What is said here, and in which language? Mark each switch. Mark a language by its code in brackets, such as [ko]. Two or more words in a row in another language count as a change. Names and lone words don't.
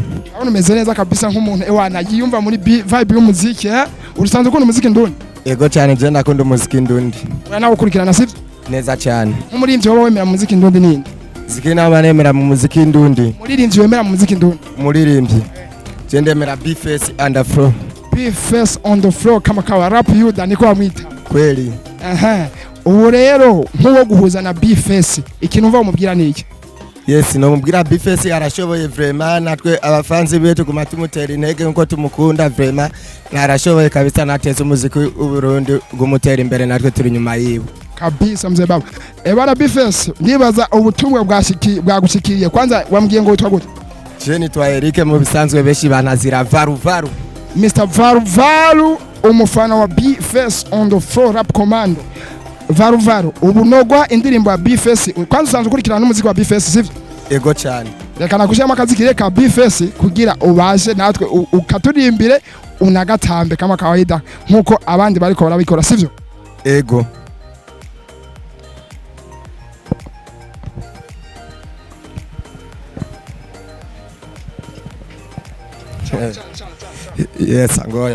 [rn] abone meze neza kabisa nk'umuntu ewana yiyumva muri vibe y'umuziki urusanzwe ukunda umuziki ndundi yego cyane je ndakunda umuziki ndundi nawe ukurikirana sivyo neza cyane nk'umuririmbyi wowe wemera muziki ndundi ninde ziki n'abanemera mu muziki ndundi umuririmbyi wemera mu muziki ndundi umuririmbyi je ndemera B-Face on the floor [sw] kama kawa [rn] rap yuda niko amwita kweli ubu rero nk'uwo guhuza na B-Face ikintu uva umubwira niki? Yes, no mubwira B-Face arashoboye vraiment, natwe abafanzi betu guma tumutera intege nko tumukunda vraiment, arashoboye kabisa, nateze umuziki w'Uburundi gumutera imbere, natwe turi nyuma yiwe [sw] kabisa mzee baba. [rn] Bana B-Face, ndibaza ubutumwa bwagushikiriye, kwanza wambwiye ngo witwa gute? Je nitwa Eric, mu bisanzwe beshi banazira Varu. Mr. Varu umufana wa B-Face on the floor rap commando. Varu ubu nogwa indirimbo ya B-Face, kwanza usanzwe ukurikirana n'umuziki wa B-Face sivyo? Ego cyane. Reka nakushema akazi kireka B-Face kugira ubashe natwe ukaturimbire unagatambe [sw] kama kawaida [rn] nkuko abandi bariko barabikora sivyo? Ego. Yes, angoya.